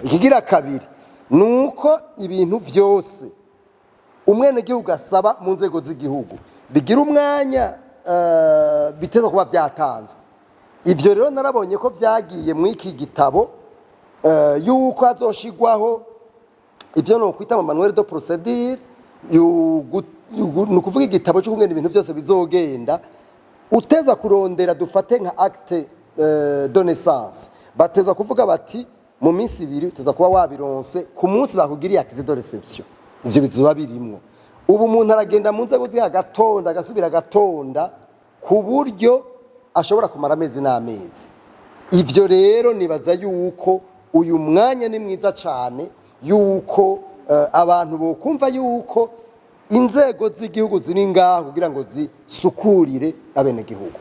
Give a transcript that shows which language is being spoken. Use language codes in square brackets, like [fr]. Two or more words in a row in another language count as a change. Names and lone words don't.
[rn] Ikigira kabiri nuko ibintu vyose umwene gihugu asaba mu nzego z'igihugu bigira umwanya, biteza kuba vyatanzwe. Ivyo rero narabonye ko vyagiye mu iki gitabo, yuko azoshigwaho ivyo no kwita [fr] manuel de procédure, [rn] no kuvuga igitabo cyo kungena ibintu byose bizogenda, uteza kurondera dufate nka [fr] acte de naissance, [rn] bateza kuvuga bati mu minsi ibiri tuza kuba wabironse ku munsi bakugiriye [fr] acte de réception. [rn] Ivyo bizuba birimwo. Ubu umuntu aragenda mu nzego z'agatonda, agasubira agatonda, ku buryo ashobora kumara amezi n'amezi. Ivyo rero nibaza yuko uyu mwanya ni mwiza cyane, yuko abantu bo kumva yuko inzego z'igihugu ziri ngaho kugira ngo zisukurire abene gihugu.